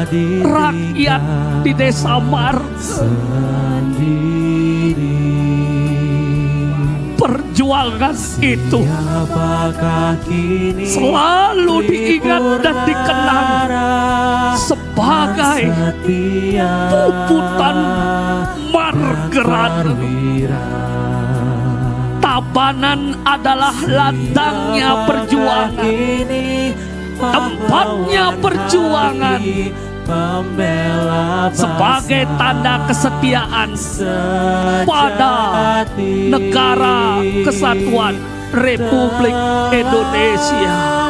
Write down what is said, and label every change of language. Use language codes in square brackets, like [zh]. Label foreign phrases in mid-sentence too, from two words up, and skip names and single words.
[id] rakyat di Desa Mar sendiri. Perjuangan itu Apakah kini selalu diingat dan dikenang sebagai puputan Margeran. Tabanan adalah ladangnya perjuangan, tempatnya perjuangan, sebagai tanda kesetiaan pada negara kesatuan Republik Indonesia.